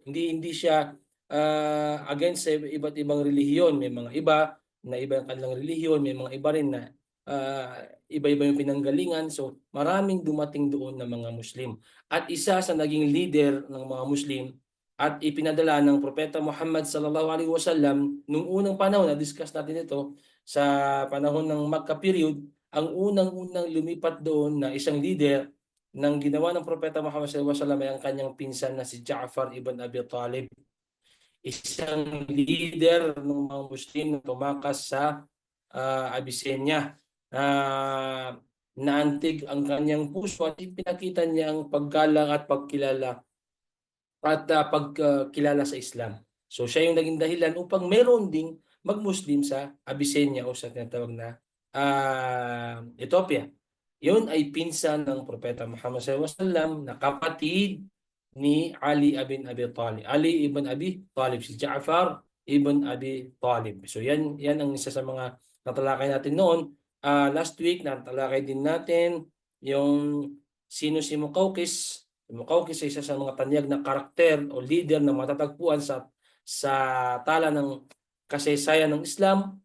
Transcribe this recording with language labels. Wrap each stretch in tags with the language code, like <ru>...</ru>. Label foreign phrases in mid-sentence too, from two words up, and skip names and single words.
<tl>Hindi siya against sa iba't ibang relihiyon. May mga iba na iba ang kanilang relihiyon, may mga iba rin na iba-iba yung pinanggalingan. So maraming dumating doon na mga Muslim. At isa sa naging leader ng mga Muslim at ipinadala ng Propeta Muhammad</tl> <ar>صلى الله عليه وسلم</ar> <tl>nung unang panahon, na-discuss natin ito sa panahon ng Makkah period, ang unang-unang lumipat doon na isang leader ng ginawa ng Propeta Muhammad</tl> <ar>صلى الله عليه وسلم</ar> <tl>ay ang kanyang pinsan na si Ja'far ibn Abi Talib, isang leader ng mga Muslim na tumakas sa Abyssinia. Naantig ang kanyang puso at ipinakita niya ang paggalang at pagkilala pagkilala sa Islam. So siya yung naging dahilan upang meron ding mag-Muslim sa Abyssinia o sa tinatawag na Ethiopia. Yun ay pinsan ng Propeta Muhammad SAW na kapatid ni Ali ibn Abi Talib. Ali ibn Abi Talib, si Ja'far ibn Abi Talib. So yan ang isa sa mga natalakay natin noon.</tl> <en>Last week</en> <tl>natalakay din natin yung sino si Muqawqis. Si Muqawqis ay isa sa mga tanyag na karakter o leader na matatagpuan sa tala ng kasaysayan ng Islam.</tl>